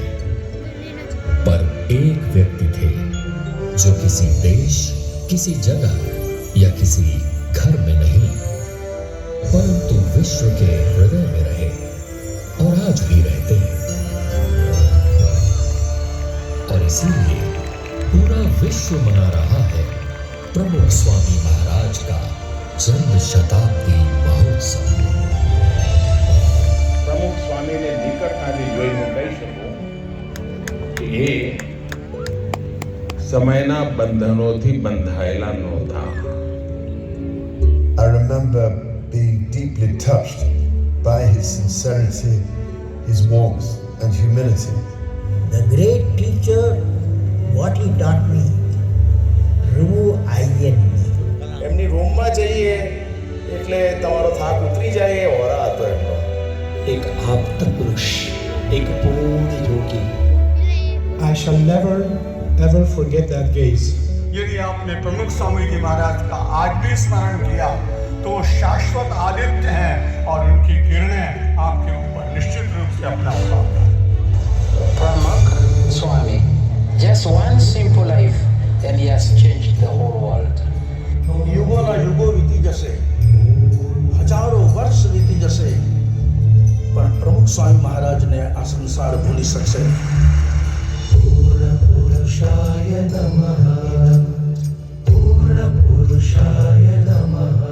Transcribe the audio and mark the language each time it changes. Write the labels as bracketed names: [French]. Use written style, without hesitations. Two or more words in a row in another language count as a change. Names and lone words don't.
[Hindi] पर एक व्यक्ति थे जो किसी देश, किसी जगह या किसी घर में नहीं, परंतु विश्व के हृदय में रहे और आज भी रहते हैं। और इसीलिए पूरा विश्व मना रहा है प्रमुख स्वामी महाराज का जन्म शताब्दी महोत्सव। [Gujarati] પ્રમુખ સ્વામીને નિકટતાથી જોઈ હું કહી શકું કે એ સમયના બંધનોથી બંધાયેલા નહોતા. [English] I remember being deeply touched by his sincerity, his warmth and humility. The great teacher, what he taught me, remove I and me. [Gujarati] એમની રૂમમાં જઈએ એટલે તમારો થાક ઉતરી જાય એ હોરા હતો એમનો. [Hindi] एक आप्त पुरुष, एक पूर्ण योगी। [English] I shall never ever forget that gaze. [Hindi] यदि आपने प्रमुख स्वामी जी महाराज का आज भी स्मरण किया तो वो शाश्वत आदित्य हैं और उनकी किरणें आपके ऊपर निश्चित रूप से अपना उतारता है। [English] Pramukh Swami, just one simple life and he has changed the whole world. [Gujarati] યુગોના યુગો વીતી જશે, હજારો વર્ષ વીતી જશે, પણ પ્રમુખ સ્વામી મહારાજને આ સંસાર ભૂલી શકશે. [Sanskrit] पूर्ण पुरुषाय नमः, पूर्ण पुरुषाय नमः.